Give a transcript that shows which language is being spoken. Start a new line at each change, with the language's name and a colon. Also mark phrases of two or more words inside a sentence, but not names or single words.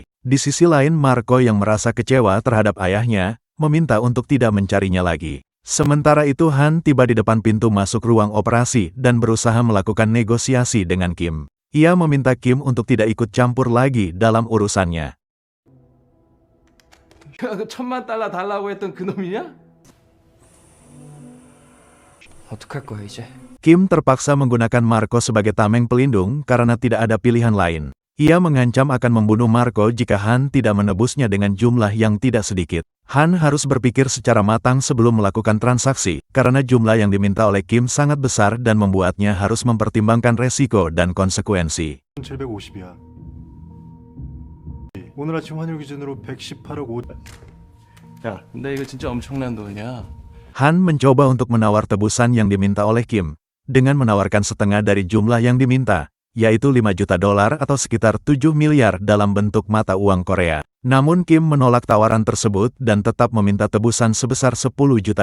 Indonesian: Di sisi lain Marco yang merasa kecewa terhadap ayahnya, meminta untuk tidak mencarinya lagi. Sementara itu Han tiba di depan pintu masuk ruang operasi dan berusaha melakukan negosiasi dengan Kim. Ia meminta Kim untuk tidak ikut campur lagi dalam urusannya.
Korean: 그 $1000,000 달라고 했던 그 놈이냐? 어떡할 거야 이제?
Indonesian: Kim terpaksa menggunakan Marco sebagai tameng pelindung karena tidak ada pilihan lain. Ia mengancam akan membunuh Marco jika Han tidak menebusnya dengan jumlah yang tidak sedikit. Han harus berpikir secara matang sebelum melakukan transaksi, karena jumlah yang diminta oleh Kim sangat besar dan membuatnya harus mempertimbangkan resiko dan konsekuensi.
Korean: 750이야. 오늘 아침 환율 기준으로 118억 5... 야, 근데 이거 진짜 엄청난 돈이야.
Indonesian: Han mencoba untuk menawar tebusan yang diminta oleh Kim, dengan menawarkan setengah dari jumlah yang diminta, yaitu $5 juta atau sekitar 7 miliar dalam bentuk mata uang Korea. Namun Kim menolak tawaran tersebut dan tetap meminta tebusan sebesar $10 juta.